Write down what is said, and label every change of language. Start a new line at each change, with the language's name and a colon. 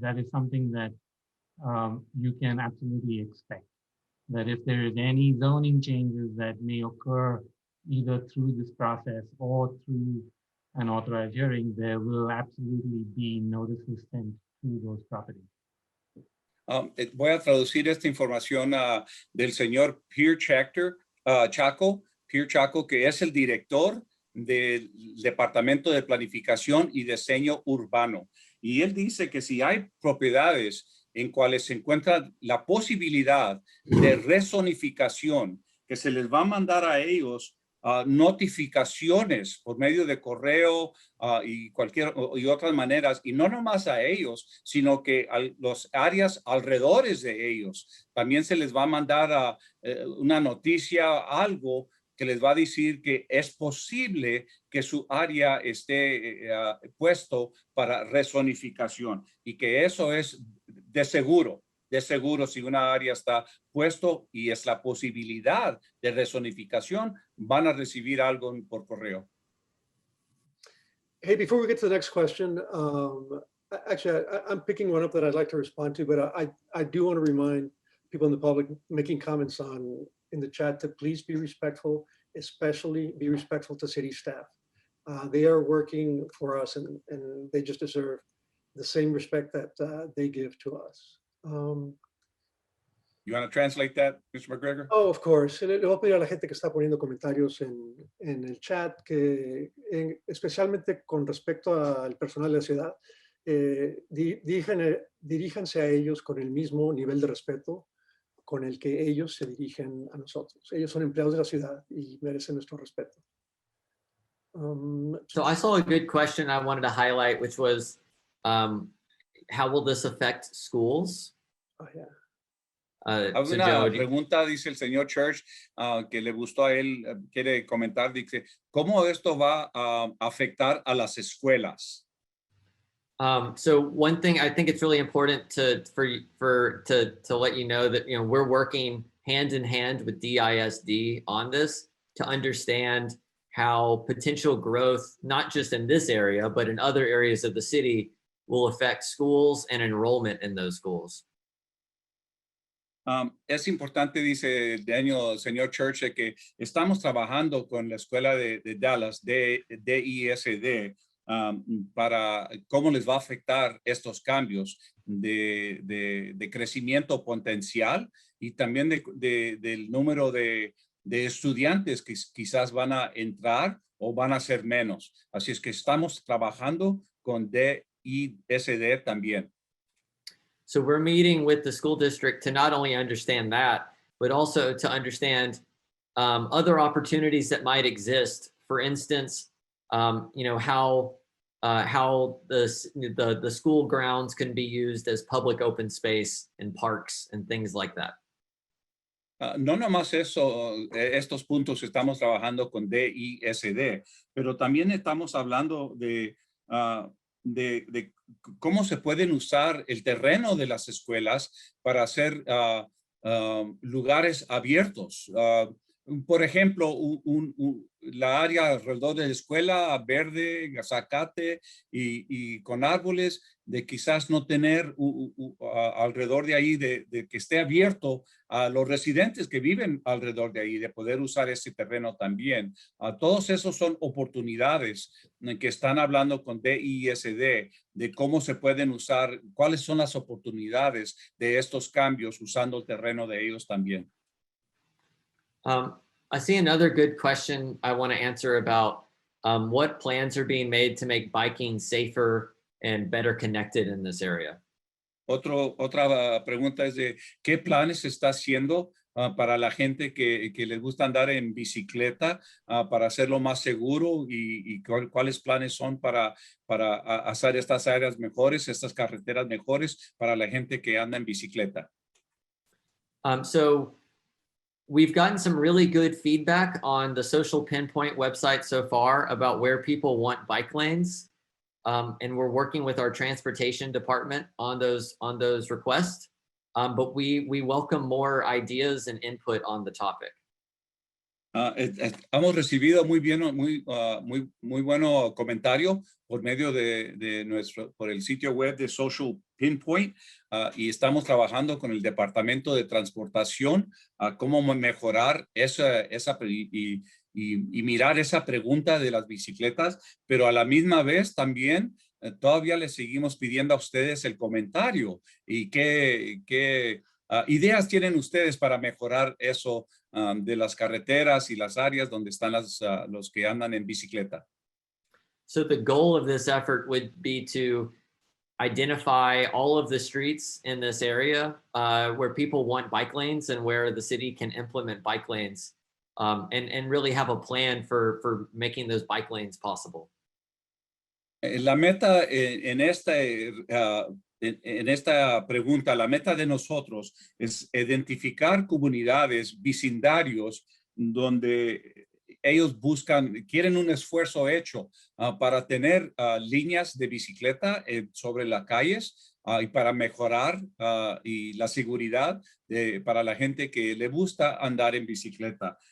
English: That is something that you can absolutely expect. That if there is any zoning changes that may occur either through this process or through an authorized hearing, there will absolutely be notices sent to those properties.
Spanish: Voy a traducir esta información del señor Pierre Chaco, que es el director del Departamento de Planificación y Diseño Urbano. Y él dice que si hay propiedades en cuales se encuentra la posibilidad de rezonificación, que se les va a mandar a ellos notificaciones por medio de correo y otras maneras, y no nomás a ellos, sino que a los áreas alrededores de ellos. También se les va a mandar una noticia, algo que les va a decir que es posible que su área esté puesto para rezonificación y que eso es de seguro si una área está puesto y es la posibilidad de rezonificación, van a recibir algo por correo.
English: Hey, before we get to the next question, actually, I'm picking one up that I'd like to respond to, but I do want to remind people in the public making comments in the chat to please be respectful, especially be respectful to city staff. They are working for us and they just deserve the same respect that they give to us. You want to translate that, Mr. McGregor? Oh, of course.
Spanish: Le voy a pedir a la gente que está poniendo comentarios en el chat, que especialmente con respecto al personal de la ciudad, diríjanse a ellos con el mismo nivel de respeto con el que ellos se dirigen a nosotros. Ellos son empleados de la ciudad y merecen nuestro respeto.
English: So I saw a good question I wanted to highlight, which was, how will this affect schools? Oh, yeah.
Spanish: Hay una pregunta, dice el señor Church, que le gustó a él, quiere comentar, dice, ¿cómo esto va a afectar a las escuelas?
English: So one thing I think it's really important to let you know that we're working hand in hand with DISD on this to understand how potential growth, not just in this area, but in other areas of the city, will affect schools and enrollment in those schools.
Spanish: Es importante, dice Daniel, señor Church, que estamos trabajando con la escuela de Dallas, DISD, para cómo les va a afectar estos cambios de crecimiento potencial y también del número de estudiantes que quizás van a entrar o van a ser menos. Así es que estamos trabajando con DISD también.
English: So we're meeting with the school district to not only understand that, but also to understand other opportunities that might exist. For instance, how the school grounds can be used as public open space and parks and things like that.
Spanish: No nomás eso, estos puntos estamos trabajando con DISD, pero también estamos hablando de cómo se pueden usar el terreno de las escuelas para hacer lugares abiertos, Por ejemplo, la área alrededor de la escuela verde, zacate y con árboles, de quizás no tener alrededor de ahí, de que esté abierto a los residentes que viven alrededor de ahí, de poder usar ese terreno también. Todos esos son oportunidades que están hablando con DISD de cómo se pueden usar, cuáles son las oportunidades de estos cambios usando el terreno de ellos también.
English: I see another good question I want to answer about what plans are being made to make biking safer and better connected in this area.
Spanish: Otra pregunta es de qué planes se está haciendo para la gente que les gusta andar en bicicleta para hacerlo más seguro y cuáles planes son para hacer estas áreas mejores, estas carreteras mejores para la gente que anda en bicicleta.
English: So we've gotten some really good feedback on the Social Pinpoint website so far about where people want bike lanes. And we're working with our transportation department on those requests. But we welcome more ideas and input on the topic.
Spanish: Hemos recibido muy bueno comentario por medio por el sitio web de Social Pinpoint y estamos trabajando con el departamento de transportación a cómo mejorar y mirar esa pregunta de las bicicletas, pero a la misma vez también todavía les seguimos pidiendo a ustedes el comentario y qué ideas tienen ustedes para mejorar eso de las carreteras y las áreas donde están los que andan en bicicleta.
English: So the goal of this effort would be to identify all of the streets in this area where people want bike lanes and where the city can implement bike lanes and really have a plan for making those bike lanes possible.
Spanish: La meta en esta pregunta, la meta de nosotros es identificar comunidades, vecindarios, donde ellos quieren un esfuerzo hecho para tener líneas de bicicleta sobre las calles y para mejorar y la seguridad para la gente que le gusta andar en bicicleta.